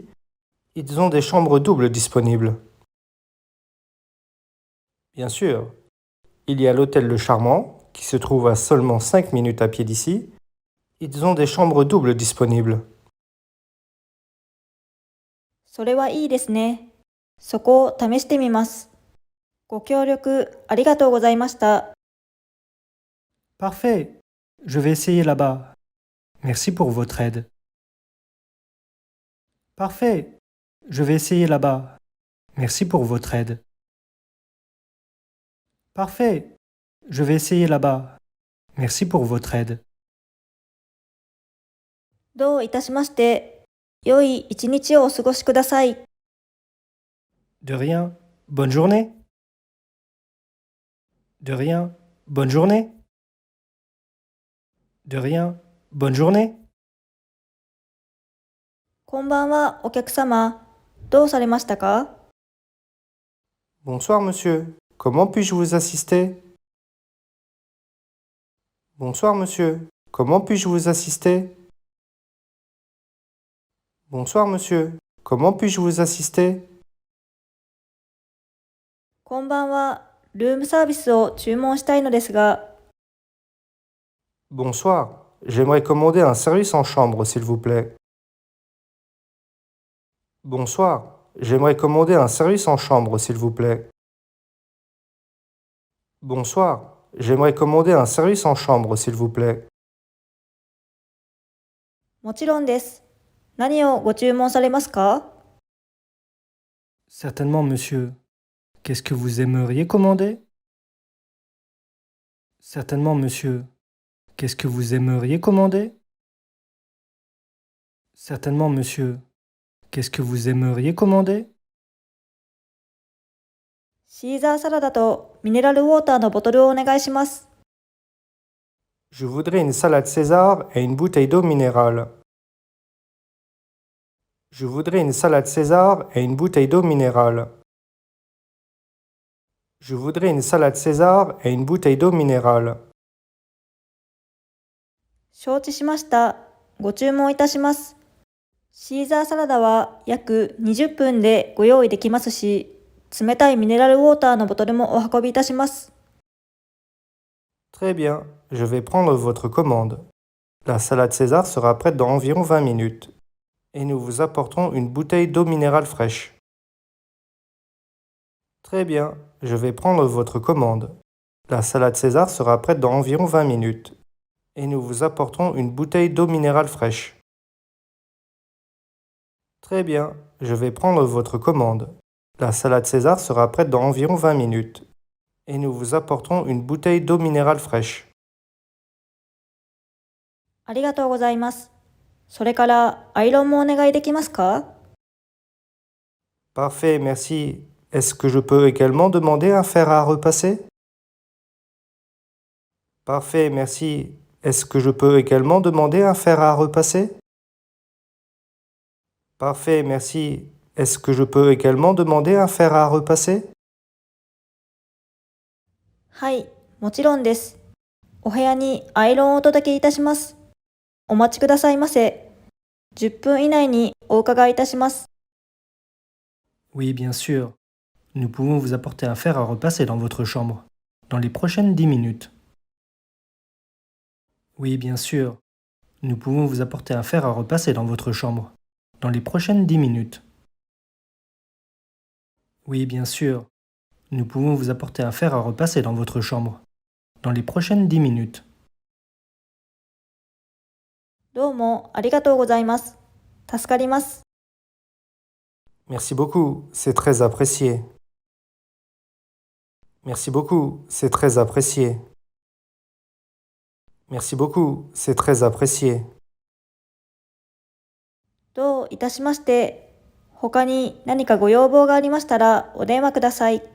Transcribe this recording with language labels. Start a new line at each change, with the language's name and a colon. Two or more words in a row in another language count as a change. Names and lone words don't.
French: Ils ont des chambres doubles disponibles. Bien sûr. Il y a l'hôtel Le Charmant, qui se trouve à seulement 5 minutes à pied d'ici. Ils ont des chambres doubles disponibles.
Japanese: それはいいですね。そこを試してみます。ご協力ありがとうございました。
French: Parfait. Je vais essayer là-bas. Merci pour votre aide. Parfait. Je vais essayer là-bas. Merci pour votre aide. Parfait. Je vais essayer là-bas. Merci pour votre aide.
Japanese: どういたしまして。良い一日をお過ごしください。
French: De rien. Bonne journée. De rien. Bonne journée. De rien. Bonne journée.
Japanese: こんばんは、お客様。どうされましたか？
French: Bonsoir, monsieur. Comment puis-je vous assister? Bonsoir, monsieur. Comment puis-je vous assister? Bonsoir, monsieur. Comment puis-je vous assister?
Japanese: こんばんは、ルームサービスを注文したいのですが。
French: Bonsoir. J'aimerais commander un service en chambre, s'il vous plaît. Bonsoir. J'aimerais commander un service en chambre, s'il vous plaît. Bonsoir. J'aimerais commander un service en chambre, s'il vous plaît.
Japanese: もちろんです。何をご注文されますか？
French: Certainement, monsieur. Qu'est-ce que vous aimeriez commander? Certainement, monsieur. Qu'est-ce que vous aimeriez commander? Certainement, monsieur. Qu'est-ce que vous aimeriez commander?
Japanese: シーザーサラダとミネラルウォーターのボトルをお願いします。
French: Je voudrais une salade César et une bouteille d'eau minérale. Je voudrais une salade César et une bouteille d'eau minérale. Je voudrais une salade César et une bouteille d'eau minérale.
Japanese: 承知しました。ご注文いたします。シーザーサラダは約20分でご用意できますし、冷たいミネラルウォーターのボトルもお運びいたします。
French: Très bien, je vais prendre votre commande. La salade César sera prête dans environ 20 minutes. Et nous vous apporterons une bouteille d'eau minérale fraîche. Très bien, je vais prendre votre commande. La salade César sera prête dans environ 20 minutes. Et nous vous apporterons une bouteille d'eau minérale fraîche. Très bien, je vais prendre votre commande. La salade César sera prête dans environ 20 minutes. Et nous vous apporterons une bouteille d'eau minérale fraîche.
Japanese: ありがとうございます。それからアイロンもお願いできますか？
French: Parfait, merci. Est-ce que je peux également demander un fer à repasser? Parfait, merci. Est-ce que je peux également demander un fer à repasser? Parfait, merci. Est-ce que je peux également demander un fer à repasser?
Japanese: はい、もちろんです。お部屋にアイロンをお届けいたします。お待ちくださいませ。10分以内にお伺いいたします。
French: Oui, bien sûr. Nous pouvons vous apporter un fer à repasser dans votre chambre, dans les prochaines 10 minutes. Oui, bien sûr. Nous pouvons vous apporter un fer à repasser dans votre chambre, dans les prochaines 10 minutes. Oui, bien sûr. Nous pouvons vous apporter un fer à repasser dans votre chambre, dans les prochaines 10 minutes.
Japanese: どうもありがとうございます。助かります。
French: Merci beaucoup, c'est très apprécié. Merci beaucoup, c'est très apprécié. Merci beaucoup, c'est très apprécié.
Japanese: どういたしまして、他に何かご要望がありましたらお電話ください。